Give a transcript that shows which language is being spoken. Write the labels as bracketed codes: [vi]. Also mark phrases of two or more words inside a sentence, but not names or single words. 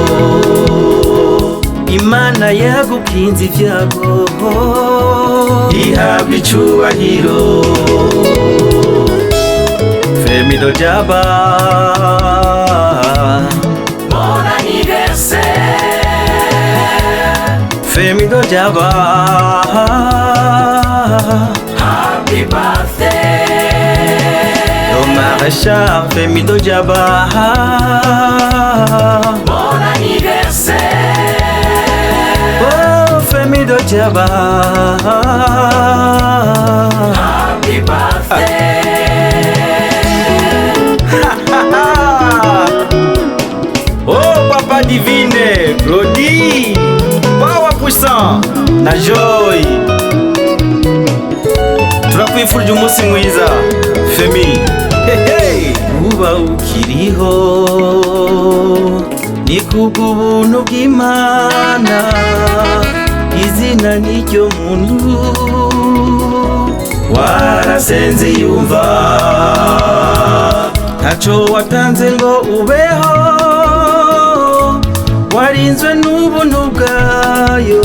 [rn] Imana yagukinze ivyago ihabwe icyubahiro. Femido Jaba, [fr] Bon anniversaire. Femido Jaba, [en] Happy birthday. Marsha Femido Jaba, [fr] Bon anniversaire. oh Femido Jaba, [en] Happy birthday. [rn] oh Papa Divine, Claudie, Power Puissant na Joy, turakwifurije umunsi mwiza Femi. Uba ukiriho ni kubw'ubuntu bw'Imana, izina n'iryo muntu warasenze yumva, ntaco watanze ngo ubeho, warinzwe n'ubuntu bwayo.